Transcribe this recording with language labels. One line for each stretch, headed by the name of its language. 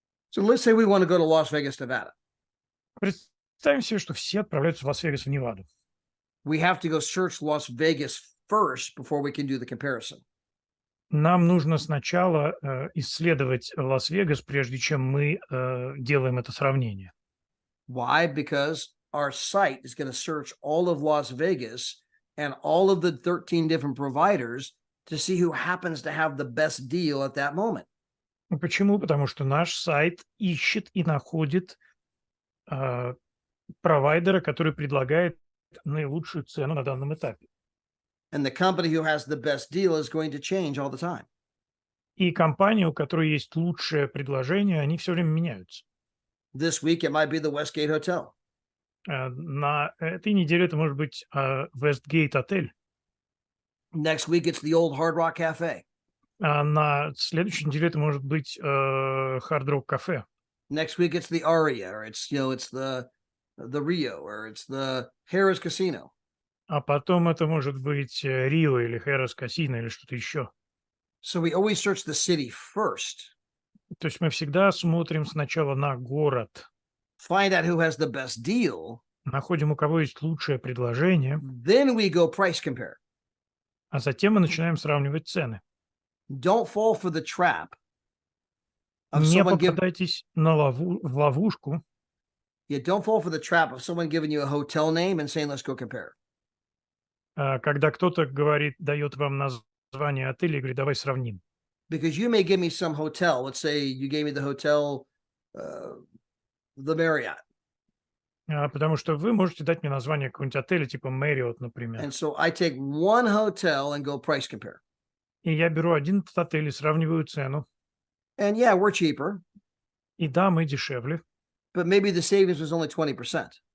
English: So let's say we want to go to Las Vegas, Nevada.
Russian: Представим себе, что все отправляются в Лас-Вегас, в Неваду.
English: We have to go search Las Vegas first before we can do the comparison.
Russian: Нам нужно сначала исследовать Лас-Вегас, прежде чем мы делаем это сравнение.
English: Why? Because our site is going to search all of Las Vegas and all of the 13 different providers to see who happens to have the best deal at that moment.
Russian: Почему? Потому что наш сайт ищет и находит провайдера, который предлагает наилучшую цену на данном этапе.
English: And the company who has the best deal is going to change all the time.
Russian: И компания, у которой есть лучшее предложение, они все время меняются.
English: This week, it might be the Westgate Hotel.
Russian: На этой неделе это может быть Westgate отель,
English: Next week, it's the old Hard Rock Cafe.
Russian: а на следующей неделе это может быть Hard Rock кафе.
English: Next week, it's the Aria, or it's it's the Rio, or it's the Harrah's Casino.
Russian: А потом это может быть Рио или Хэрос Касино или что-то еще.
English: So we always search the city first,
Russian: То есть мы всегда смотрим сначала на город,
English: find out who has the best deal,
Russian: находим, у кого есть лучшее предложение,
English: then we go price compare.
Russian: а затем мы начинаем сравнивать цены.
English: Don't fall for the trap of
Russian: Не
English: someone giving
Russian: попадайтесь в ловушку,
English: don't fall for the trap of someone giving you a hotel name and saying, let's go compare.
Russian: когда кто-то говорит, дает вам название отеля и говорит, давай сравним.
English: Because you may give me some hotel. Let's say you gave me the hotel, the Marriott.
Russian: Потому что вы можете дать мне название какого-нибудь отеля, типа Marriott, например.
English: And so I take one hotel and go price compare.
Russian: И я беру один этот отель и сравниваю цену.
English: And yeah, we're cheaper,
Russian: И да, мы дешевле,
English: but maybe the savings was only 20%.